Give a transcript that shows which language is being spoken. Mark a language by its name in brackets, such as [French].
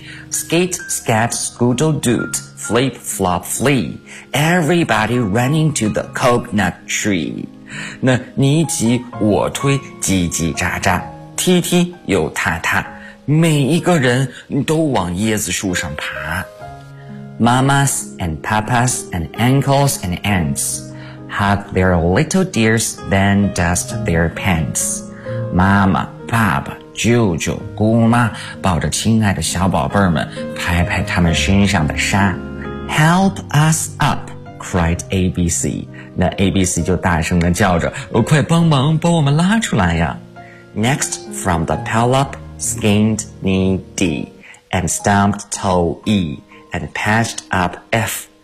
[English] Skate, skat, scoodle, doot, flip, flop, flee. Everybody running to the coconut tree. [Chinese] 那你挤我推，叽叽喳喳，踢踢又踏踏，每一个人都往椰子树上爬。 [English] Mamas and papas and uncles and aunts. Hug their little dears, then dust their pants. [Chinese] 妈妈、爸爸、舅舅、姑妈抱着亲爱的小宝贝们，拍拍他们身上的沙。 [English] Help us up, cried ABC. [Chinese] 那 ABC 就大声地叫着，快帮忙把我们拉出来呀。 [English] Next, from the pile up, skinned knee D, and stumped toe E, and patched up F.